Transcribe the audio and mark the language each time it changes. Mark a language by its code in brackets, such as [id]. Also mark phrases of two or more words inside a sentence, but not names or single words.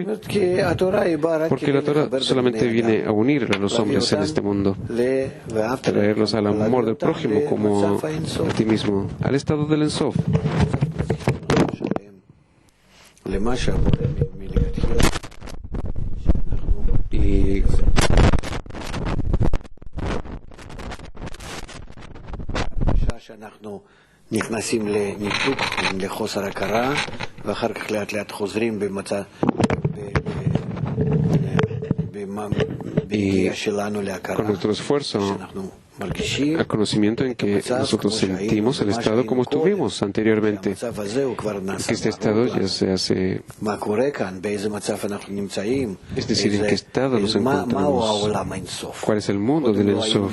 [es] Porque la Torah solamente viene a unir a los hombres en este mundo, traerlos al amor del prójimo como a ti mismo, al estado del Ensof. Y [he] נכנסים לניתוק, לחוסר הכרה, ואחר כך לאט לאט חוזרים בנטייה שלנו להכרה. [es] con nuestro esfuerzo al conocimiento en que nosotros sentimos el estado como estuvimos anteriormente, que este estado ya se hace, es decir, en qué estado nos encontramos, cuál es el mundo del Ensof.